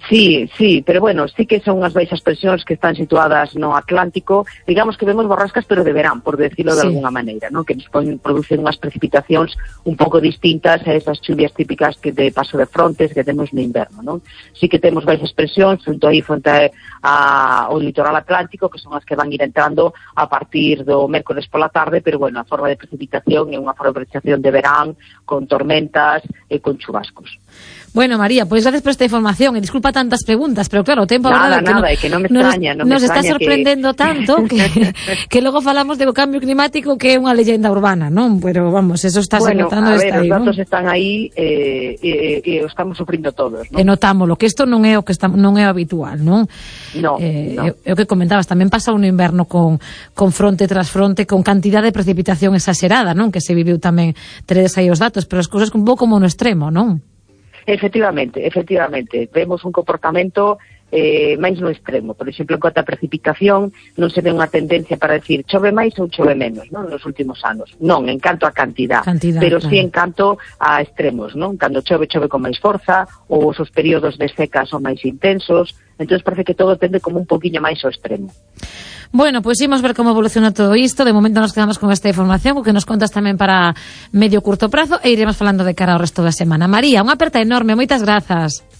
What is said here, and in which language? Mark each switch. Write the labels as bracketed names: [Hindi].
[Galician] Sí, pero bueno, sí que son unhas baixas presións que están situadas no Atlántico. Digamos que vemos borrascas, pero de verán, [Spanish] por decirlo de alguna maneira, [Galician] ¿no? Que nos producen unhas precipitacións un pouco distintas a esas chuvias típicas que de paso de frontes que temos no inverno, ¿no? Sí que temos baixas presións junto aí fronte ao litoral Atlántico, que son as que van ir entrando a partir do mércoles pola tarde, pero bueno, a forma de precipitación é unha forma de precipitación de verán con tormentas e con chubascos. [Spanish] Bueno, María, pues gracias por esta información y disculpa tantas preguntas, pero claro, tiempo nada, verdad, nada, que no, es que no me extraña, nos está sorprendiendo que... tanto que luego falamos de cambio climático que es una leyenda urbana, ¿no? Pero vamos, eso está notando. Bueno, a ver, los datos están ahí y estamos sufriendo todos, ¿no? [Galician] E notámoslo, [Spanish] que esto no es habitual, ¿no? No. Lo que comentabas, también pasa un invierno con fronte tras fronte, con cantidad de precipitación exagerada, ¿no? Que se vivió también tres ahí los datos, pero las cosas un poco como un extremo, ¿no? Efectivamente. [Galician] Vemos un comportamento máis no extremo. Por exemplo, en cuanto a precipitación, non se ve unha tendencia para decir chove máis ou chove menos, ¿no? Nos últimos anos. Non, en canto a cantidad pero claro. Sí en canto a extremos, ¿no? Cando chove, chove con máis forza, ou os períodos de seca son máis intensos. Entonces parece que todo tende como un poquinho máis ao extremo. Bueno, pues imos ver como evoluciona todo isto. De momento nos quedamos con esta información, o que nos contas tamén para medio curto prazo, e iremos falando de cara ao resto da semana. María, unha aperta enorme, moitas grazas.